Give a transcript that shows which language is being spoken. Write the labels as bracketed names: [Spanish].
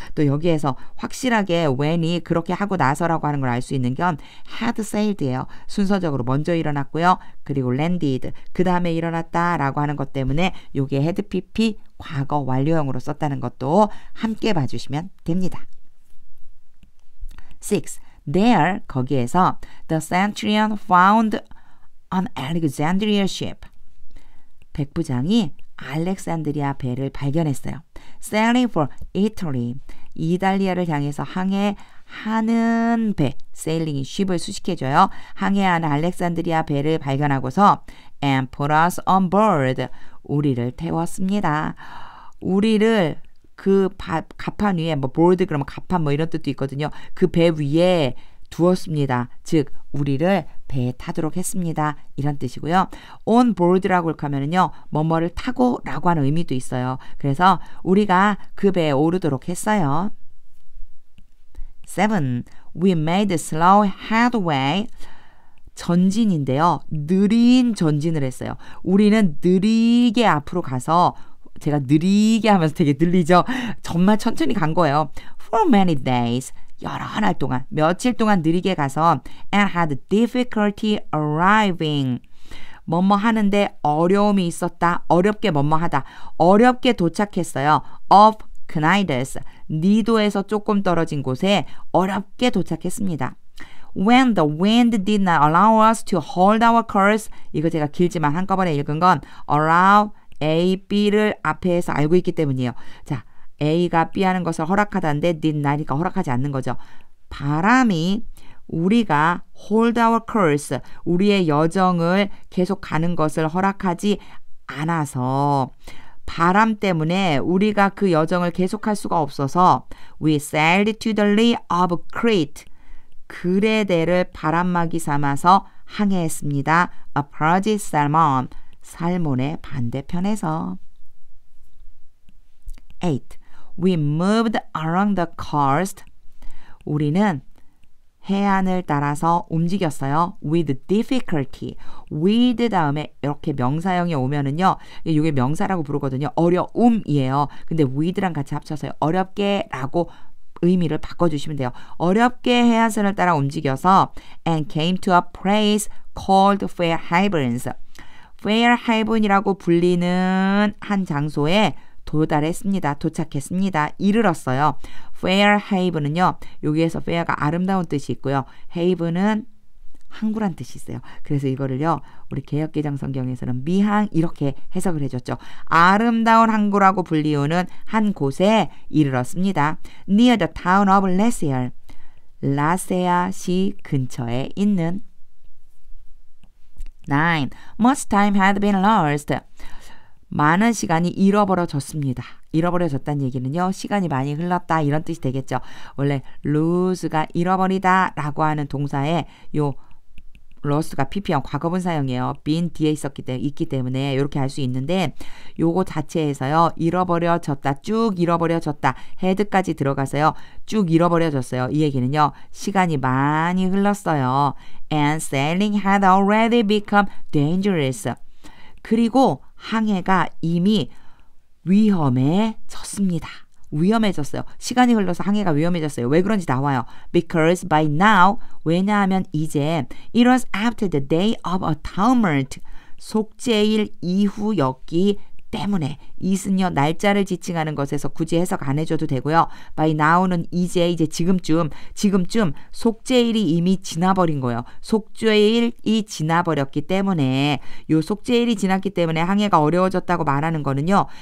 [Korean] 또 여기에서 확실하게 when이 그렇게 하고 나서라고 하는 걸 알 수 있는 건 [English] had sailed [Korean] 예요. 순서적으로 먼저 일어났고요. 그리고 landed 그 다음에 일어났다라고 하는 것 때문에 여기에 had pp 과거 완료형으로 썼다는 것도 함께 봐주시면 됩니다. 6. [English] There [Korean] 거기에서 [English] the centurion found an Alexandria ship [Korean] 백부장이 알렉산드리아 배를 발견했어요. [English] Sailing for Italy. [Korean] 이탈리아를 향해서 항해하는 배. Sailing이 ship을 수식해줘요. 항해하는 알렉산드리아 배를 발견하고서 [English] and put us on board. [Korean] 우리를 태웠습니다. 우리를 그 갑판 위에 뭐 board 그러면 갑판 뭐 이런 뜻도 있거든요. 그 배 위에 두었습니다. 즉 우리를 배에 타도록 했습니다. 이런 뜻이고요. on board라고 이렇게 하면은요. 뭐뭐를 타고 라고 하는 의미도 있어요. 그래서 우리가 그 배에 오르도록 했어요. [English] 7. We made slow headway. [Korean] 전진인데요. 느린 전진을 했어요. 우리는 느리게 앞으로 가서 제가 느리게 하면서 되게 늘리죠. 정말 천천히 간 거예요. [English] For many days. [Korean] 여러 날 동안, 며칠 동안 느리게 가서 [English] and had difficulty arriving. [Korean] 뭐뭐 하는데 어려움이 있었다. 어렵게 뭐뭐 하다. 어렵게 도착했어요. of Cnidus. 니도에서 조금 떨어진 곳에 어렵게 도착했습니다. [English] When the wind did not allow us to hold our course. [Korean] 이거 제가 길지만 한꺼번에 읽은 건 allow A, B를 앞에서 알고 있기 때문이에요. 자, A가 B 하는 것을 허락하다는데 did not이니까 허락하지 않는 거죠. 바람이 우리가 hold our course, 우리의 여정을 계속 가는 것을 허락하지 않아서 바람 때문에 우리가 그 여정을 계속할 수가 없어서 [English] we sailed to the lee of Crete. [Korean] 그레데를 바람막이 삼아서 항해했습니다. [English] approach Salmon. [Korean] 살몬의 반대편에서. 8. [English] We moved along the coast. [Korean] 우리는 해안을 따라서 움직였어요. [English] with difficulty. [Korean] with 다음에 이렇게 명사형이 오면은요. 이게 명사라고 부르거든요. 어려움이에요. 근데 with랑 같이 합쳐서요. 어렵게 라고 의미를 바꿔주시면 돼요. 어렵게 해안선을 따라 움직여서 and came to a place called Fair Havens. Fair Haven이라고 불리는 한 장소에 도달했습니다. 도착했습니다. 이르렀어요. Fair Haven은요. 여기에서 fair가 아름다운 뜻이 있고요. Haven은 항구란 뜻이 있어요. 그래서 이거를요. 우리 개역개정 성경에서는 미항 이렇게 해석을 해줬죠. 아름다운 항구라고 불리우는 한 곳에 이르렀습니다. [English] Near the town of Lycia. [Korean] 라세아시 근처에 있는. [English] 9. Much time had been lost. [Korean] 많은 시간이 잃어버려졌습니다. 잃어버려졌다는 얘기는요. 시간이 많이 흘렀다 이런 뜻이 되겠죠. 원래 lose가 잃어버리다 라고 하는 동사에 요 lost가 pp형 과거분사형이에요. been 뒤에 있기 때문에 이렇게 할 수 있는데 요거 자체에서요. 잃어버려졌다. 쭉 잃어버려졌다. head까지 들어가서요. 쭉 잃어버려졌어요. 이 얘기는요. 시간이 많이 흘렀어요. [English] And sailing had already become dangerous. [Korean] 그리고 항해가 이미 위험해졌습니다. 위험해졌어요. 시간이 흘러서 항해가 위험해졌어요. 왜 그런지 나와요. [English] Because by now, [Korean] 왜냐하면 이제 [English] it was after the day of atonement, [Korean] 속죄일 이후였기 때문에 it은요 날짜를 지칭하는 것에서 굳이 해석 안 해줘도 되고요. by now는 이제 지금쯤 속죄일이 이미 지나버린 거예요. 속죄일이 지나버렸기 때문에 요 속죄일이 지났기 때문에 항해가 어려워졌다고 말하는 거는요.